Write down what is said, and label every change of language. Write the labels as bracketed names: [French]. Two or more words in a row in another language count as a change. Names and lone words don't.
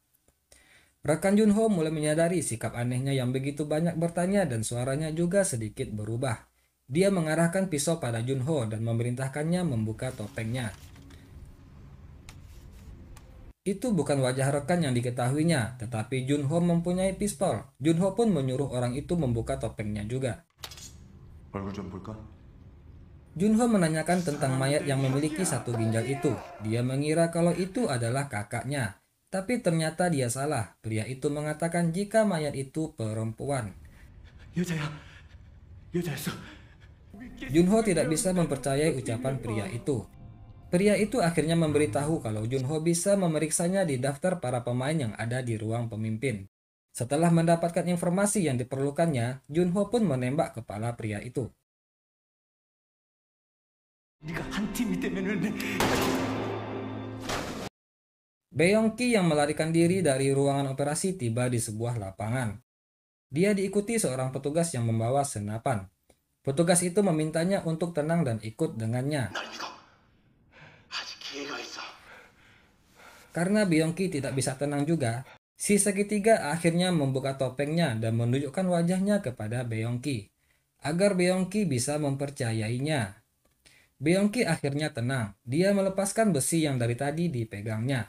[Indonesian] Rekan Junho mulai menyadari sikap anehnya yang begitu banyak bertanya dan suaranya juga sedikit berubah. Dia mengarahkan pisau pada Junho dan memerintahkannya membuka topengnya. Itu bukan wajah rekan yang diketahuinya, tetapi Junho mempunyai pistol. Junho pun menyuruh orang itu membuka topengnya juga. [Korean] 얼굴 좀 볼까? [Indonesian] Junho menanyakan tentang mayat yang memiliki satu ginjal itu. Dia mengira kalau itu adalah kakaknya. Tapi ternyata dia salah. Pria itu mengatakan jika mayat itu perempuan. [Korean] 여자야. 여자였어. [Indonesian] Junho tidak bisa mempercayai ucapan pria itu. Pria itu akhirnya memberitahu kalau Junho bisa memeriksanya di daftar para pemain yang ada di ruang pemimpin. Setelah mendapatkan informasi yang diperlukannya, Junho pun menembak kepala pria itu. [Korean] 네가 한 팀이 되면은 [Indonesian] Beongki yang melarikan diri dari ruangan operasi tiba di sebuah lapangan. Dia diikuti seorang petugas yang membawa senapan. Petugas itu memintanya untuk tenang dan ikut dengannya. [Korean] 날 믿어. 아직 기회가 있어. [Indonesian] Karena Beongki tidak bisa tenang juga, si segitiga akhirnya membuka topengnya dan menunjukkan wajahnya kepada Beongki, agar Beongki bisa mempercayainya. Beongki akhirnya tenang. Dia melepaskan besi yang dari tadi dipegangnya.